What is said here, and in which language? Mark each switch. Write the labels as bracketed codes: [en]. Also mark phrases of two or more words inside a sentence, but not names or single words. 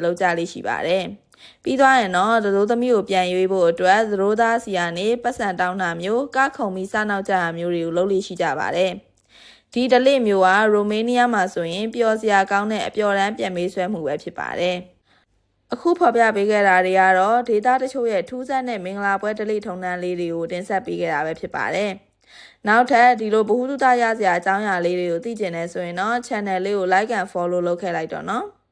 [my] လုပ်ကြလေးရှိပါတယ်။ပြီးသွားရင်တော့သတို့သမီးကိုပြန်ရွေးဖို့အတွက်သတို့သားစီကနေပတ်စံတောင်းတာမျိုးကခုံပြီးစနောက်ကြတာမျိုးတွေကိုလုပ်လို့ရှိကြပါတယ်။ဒီဓလေ့မျိုးကရိုမေးနီးယားမှာဆိုရင်ပျော်စရာကောင်းတဲ့အပျော်တမ်းပြန်မေးဆွဲမှုပဲဖြစ်ပါတယ်။အခုဖော်ပြပေးခဲ့တာတွေကတော့ဒေတာတချို့ရဲ့ထူးဆန်းတဲ့မင်္ဂလာပွဲဓလေ့ထုံတန်းလေးတွေကိုတင်ဆက်ပေးခဲ့တာပဲဖြစ်ပါတယ်။နောက်ထပ်ဒီလိုဗဟုသုတရစရာအကြောင်းအရာလေးတွေကိုသိကျင်နေဆိုရင်တော့ channel လေးကို [en] like and follow [my] လုပ်ခဲ့လိုက်တော့နော်။